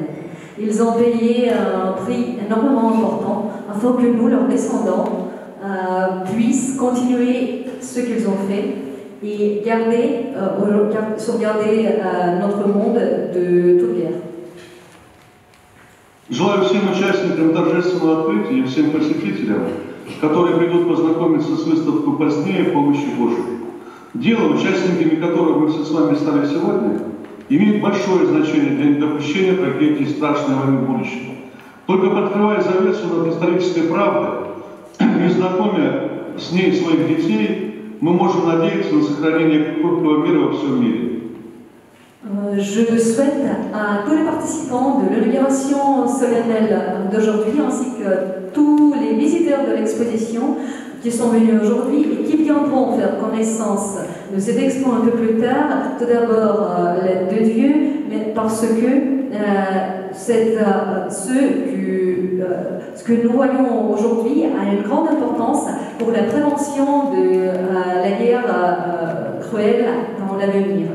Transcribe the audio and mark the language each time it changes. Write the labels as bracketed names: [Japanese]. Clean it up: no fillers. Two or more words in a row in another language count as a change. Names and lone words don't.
[French] Ils ont payé un prix énormément important afin que nous, leurs descendants, puissent continuer ce qu'ils ont fait et sauvegarder notre monde de toute guerre. [Russian] Желаю всем участникам торжественного открытия и всем посетителям, которые придут познакомиться с выставкой позднее, помощи Божией. Дело, участниками которого мы все с вами стали сегодня, имеет большое значение для недопущения трагедии страшной войны в будущем. Только подкрывая завесу над исторической правдой и знакомя с ней своих детей, мы можем надеяться на сохранение крепкого мира во всем мире. [French] Je souhaite à tous les participants de l'inauguration solennelle d'aujourd'hui, ainsi que tous les visiteurs de l'exposition qui sont venus aujourd'hui et qui viendront faire connaissance de cette expo un peu plus tard, tout d'abord l'aide de Dieu, mais parce que ce que nous voyons aujourd'hui a une grande importance pour la prévention de la guerre cruelle dans l'avenir.